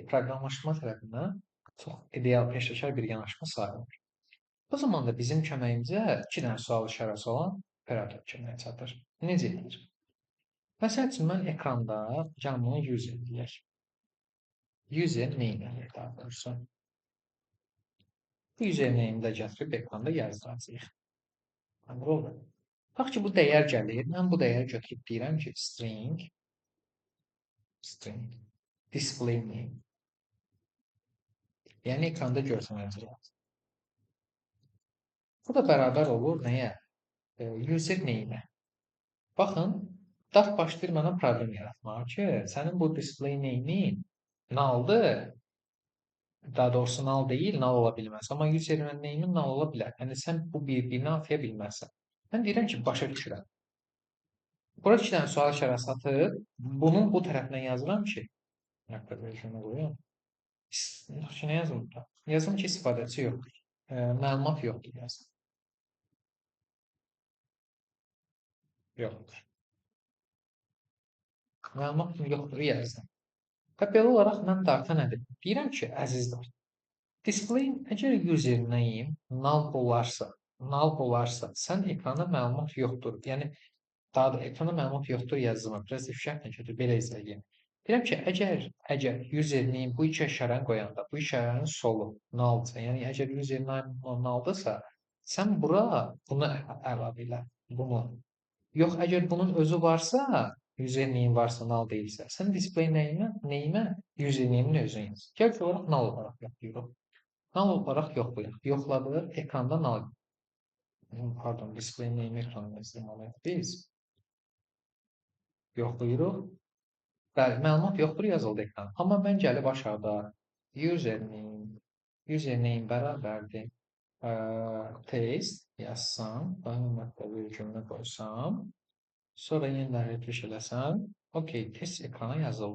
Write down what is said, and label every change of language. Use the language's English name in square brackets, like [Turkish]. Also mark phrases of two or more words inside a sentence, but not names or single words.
[Azerbaijani] Proqramlaşdırma tərəfindən çox ideal, peşəkar bir yanaşma sayılmır. O zaman da bizim köməyimizə 2 dənə sual işarəsi olan operator köməyə çatır. Necə edir? Məsəl üçün, mən ekranda gəlin bunu user deyək. [English] User name [Azerbaijani] eləyək daha doğrusu. Bu [English] user name- [Azerbaijani] i də gətirib ekranda yazdıracağıq. Olur. Bax ki, bu dəyər gəlir. Mən bu dəyəri götürüb deyirəm ki, [English] string display name. [Azerbaijani] Yəni ekranda görsənəcək. Bu da bərabər olur nəyə? [English] User name- [Azerbaijani] ə. Baxın, Dart başlayır mənə problem yaratmağa ki, sənin bu [English] display name- [Azerbaijani] in null-dır. Daha doğrusu null deyil, null ola bilməz. Amma [English] user name- [Azerbaijani] in null ola bilər. Yəni sən bu bir-birini ataya bilməzsən. Mən deyirəm ki, başa düşürəm. Bura 2 dənə sual işarəsi atıb, bunun bu tərəfinə yazıram ki, şunu qoyum. Nə yazım burada? Yazım ki, istifadəçi yoxdur. Məlumat yoxdur yazım. Yoxdur. Məlumat yoxdur yazdım. Və belə olaraq mən Darta nə deyim? Deyirəm ki, əziz Dart, display əgər [English] user name [Azerbaijani] null olarsa, sən ekrana məlumat yoxdur. Yəni daha da ekrana məlumat yoxdur yazımı biraz ifşətlə götür, belə izləyək. Deyirəm ki, əgər [English] user name [Azerbaijani] bu iki işarəni qoyanda, bu işarənin solu nullsa, yəni əgər [English] user name [Azerbaijani] nulldırsa, sən bura bunu əlavə elə, bunu. Yox, əgər bunun özü varsa, [English] user name [Azerbaijani] varsa, null deyilsə, sən [English] display name- [Azerbaijani] ə [English] user name- [Azerbaijani] in özünü yaz. Gəlki olaraq null olaraq yoxlayırıq. Null olaraq yoxlayırıq. Yoxladıq, ekranda null. Pardon, [English] display name [Azerbaijani] ekranda yazdırmalıyıq biz. Yoxlayırıq. Bəli, məlumat yoxdur yazıldı ekrana. Amma mən gəlib aşağıda username bərabərdir test yazsam, məlumatda virgülünü qoysam, sonra yenidən refresh eləsəm, okey, test ekrana yazıldı.